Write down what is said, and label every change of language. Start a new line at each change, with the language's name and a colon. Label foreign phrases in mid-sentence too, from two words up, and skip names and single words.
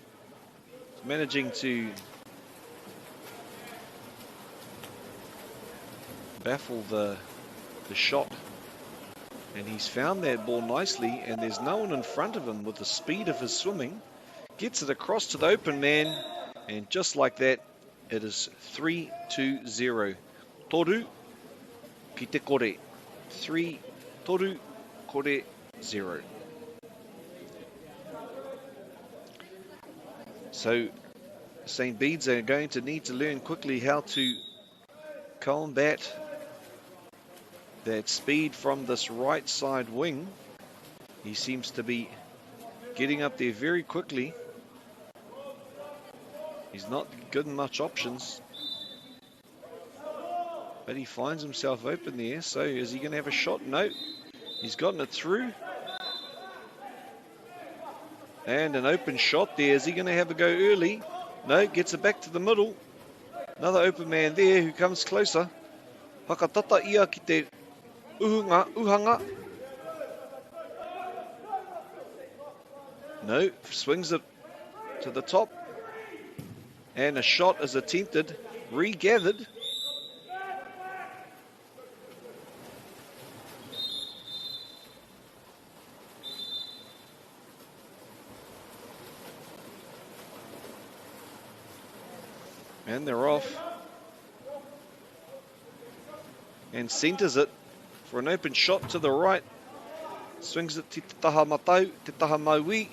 English: Managing to baffle the shot. And he's found that ball nicely, and there's no one in front of him with the speed of his swimming. Gets it across to the open man, and just like that, it is 3-0.
Māori: Toru ki te kore. 3, toru, kore, 0.
English: So St. Bede's are going to need to learn quickly how to combat that speed from this right side wing. He seems to be getting up there very quickly. He's not given much options, but he finds himself open there. So is he going to have a shot? No, he's gotten it through. And an open shot there. Is he going to have a go early? No, gets it back to the middle. Another open man there who comes closer.
Māori: Hakatata ia ki te uhanga.
English: No, swings it to the top. And a shot is attempted, regathered. And they're off. And centres it for an open shot to the right. Swings it
Māori: te taha matau, te taha maui.